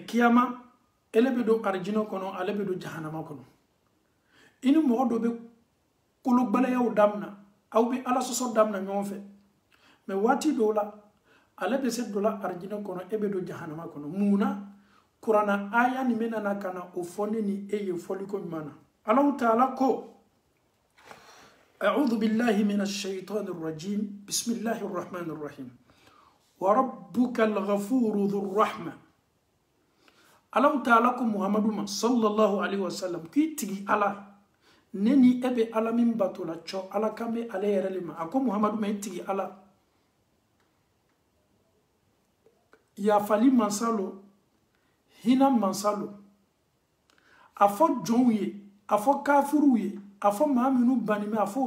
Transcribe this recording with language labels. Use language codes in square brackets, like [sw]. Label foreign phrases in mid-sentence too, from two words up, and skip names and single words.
[bm] kiyama ele bɛ don arijinɛ kɔnɔ ale bɛ don jahanama kɔnɔ i ni mɔgɔ dɔ bɛ kologɛlɛyaw damina aw bɛ ala sɔsɔ damina ɲɔgɔn fɛ mais waati dɔw la ale bɛ se dɔ la arijinɛ kɔnɔ e bɛ don jahanama kɔnɔ mun na kuranna aya nin bɛ nana ka na o fɔ ne ni e ye fɔli ko ɲuman na Alahu taala ko [ar] أعوذ بالله من الشيطان الرجيم بسم الله الرحمن الرحيم وربك الغفور ذو الرحمة [bm] Alahu taala ko Muhammadu ma [ar] صلى الله عليه وسلم [bm] k'i tigi ala ne ni e bɛ ala min bato la cɔ ala kan bɛ ale yɛrɛ le ma a ko Muhammadu ma i tigi ala yafali mansa lo hinɛ mansa lo a fɔ jɔnw ye a fɔ kafiruw ye a fɔ maa minnu banimɛ a fɔ o